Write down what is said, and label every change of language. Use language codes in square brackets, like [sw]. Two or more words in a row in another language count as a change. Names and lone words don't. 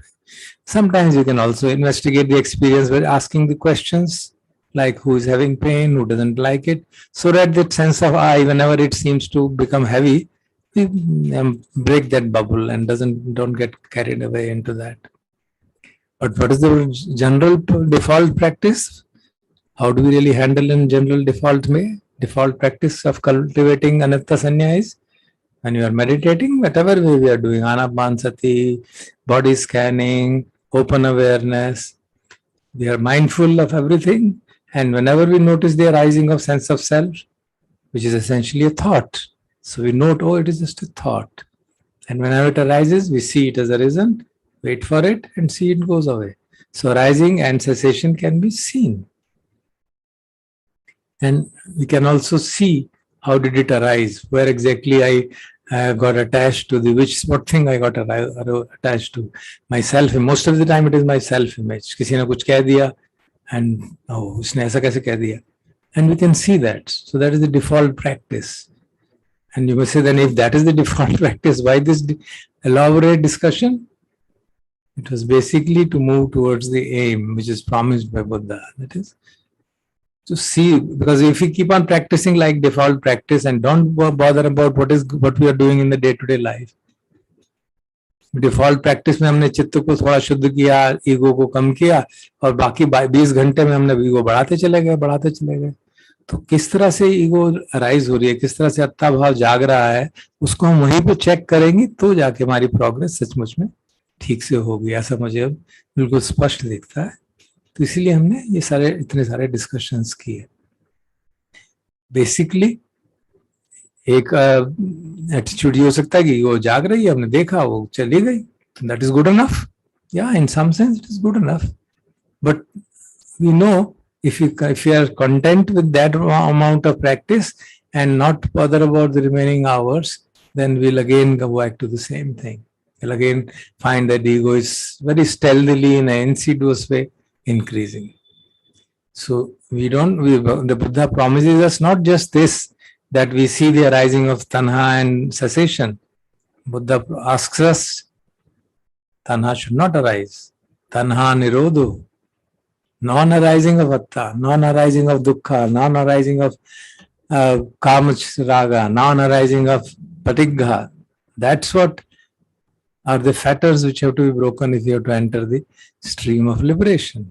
[en] Sometimes you can also investigate the experience by asking the questions like who is having pain, who doesn't like it, so that that sense of I, whenever it seems to become heavy, we break that bubble and don't get carried away into that. But what is the general default practice? How do we really handle in general default practice of cultivating anatta sanya is? When you are meditating, whatever way we are doing, anapansati, body scanning, open awareness, we are mindful of everything. And whenever we notice the arising of sense of self, which is essentially a thought, so we note, oh, it is just a thought. And whenever it arises, we see it as arisen, wait for it, and see it goes away. So arising and cessation can be seen. And we can also see how did it arise, where exactly I got attached to what thing I got attached to, myself. Most of the time it is my self-image. [hi] किसी ने कुछ कह दिया, [en] and oh, [hi] उसने ऐसा कैसे कह दिया, [en] and we can see that. So that is the default practice. And you must say, then if that is the default practice, why this elaborate discussion? It was basically to move towards the aim which is promised by Buddha. That is to see, because if we keep on practicing like default practice and don't bother about what we are doing in the day-to-day life, default practice [hi] में हमने चित्त को थोड़ा शुद्ध किया, ईगो को कम किया, और बाकी 20 घंटे में हमने ईगो बढ़ाते चले गए. तो किस तरह से [en] ego arise [hi] हो रही है, किस तरह से अत्ता भाव जाग रहा है, उसको हम वहीं पे चेक करेंगे, तो जाके हमारी प्रोग्रेस सचमुच में ठीक से होगी. ऐसा मुझे अब बिल्कुल स्पष्ट दिखता है. तो इसीलिए हमने ये इतने सारे डिस्कशंस किए. बेसिकली एक एटीट्यूड ये हो सकता है कि वो जाग रही है, हमने देखा, वो चली गई, [en] that is good enough. या in some sense it is good enough, but we know if you are content with that amount of practice and not bother about the remaining hours, then we'll again go back to the same thing. We'll again find that the ego is very stealthily, in an insidious way, increasing. So the Buddha promises us not just this, that we see the arising of tanha and cessation. Buddha asks us, tanha should not arise. [pi] Tanha nirodho. [en] Non-arising of atta, non-arising of dukkha, non-arising of kama-raga, non-arising of patigha. That's what are the fetters which have to be broken if you have to enter the stream of liberation.